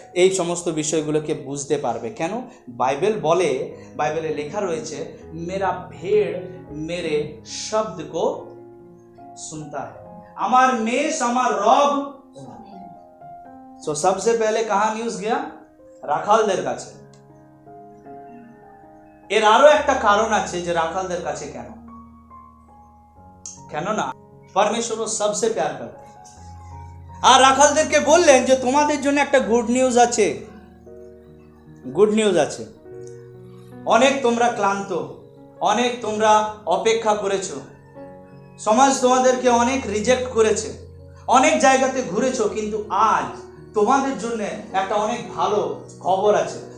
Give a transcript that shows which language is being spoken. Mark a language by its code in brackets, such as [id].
[bn] এই সমস্ত বিষয়গুলোকে বুঝতে পারবে। কেন? বাইবেল বলে, বাইবেলে লেখা রয়েছে [hi] मेरा भेड़ मेरे शब्द को सुनता है। [bn] আমার মেষ আমার রব। [hi] तो सबसे पहले कहाँ न्यूज गया? [bn] রাখালদের কাছে। এর আরো একটা কারণ আছে যে রাখালদের কাছে কেন? কেন না [hi] परमेश्वर सबसे प्यार करते हैं। [bn] আর রাখালদেরকে বললেন যে তোমাদের জন্য একটা গুড নিউজ আছে, গুড নিউজ আছে। অনেক তোমরা ক্লান্ত, অনেক তোমরা অপেক্ষা করেছো, সমাজ তোমাদেরকে অনেক রিজেক্ট করেছে, অনেক জায়গাতে ঘুরেছো, কিন্তু আজ তোমাদের জন্য একটা অনেক ভালো খবর আছে।